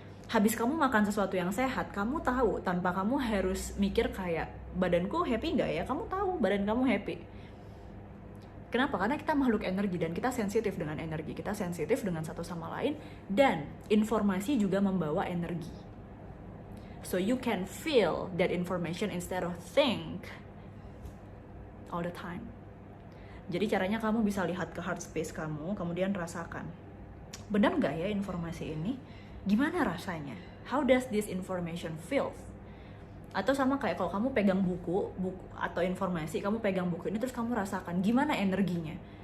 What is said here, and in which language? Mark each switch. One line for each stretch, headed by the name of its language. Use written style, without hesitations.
Indonesian: Habis kamu makan sesuatu yang sehat, kamu tahu tanpa kamu harus mikir kayak, badanku happy nggak ya? Kamu tahu badan kamu happy. Kenapa? Karena kita makhluk energi dan kita sensitif dengan energi. Kita sensitif dengan satu sama lain, dan informasi juga membawa energi.
English: So you can feel that information instead of think all the time.
Indonesian: Jadi caranya kamu bisa lihat ke heart space kamu, kemudian rasakan. Benar nggak ya informasi ini? Gimana rasanya?
English: How does this information feel?
Indonesian: Atau sama kayak kalau kamu pegang buku atau informasi, kamu pegang buku ini terus kamu rasakan gimana energinya.